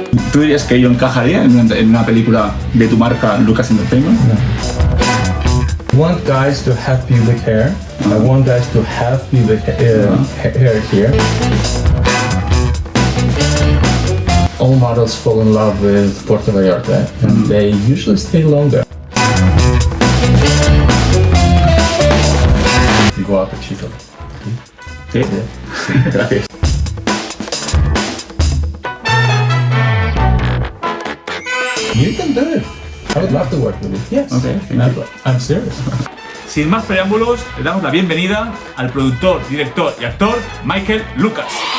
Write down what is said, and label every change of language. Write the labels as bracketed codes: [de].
[es] ¿Tú dirías que yo encajaría en una película de tu marca, Lucas Entertainment? [en] I want guys to have pubic hair. I want guys to have pubic hair here. All models fall in love with Puerto Vallarta, and they usually stay longer. [es] Guapo, chico. Sí. Gracias. [en] You can do it. I would love to work with you. Yes. Okay, I'm serious. [es] Sin más preámbulos, le damos la bienvenida al productor, director y actor Michael Lucas.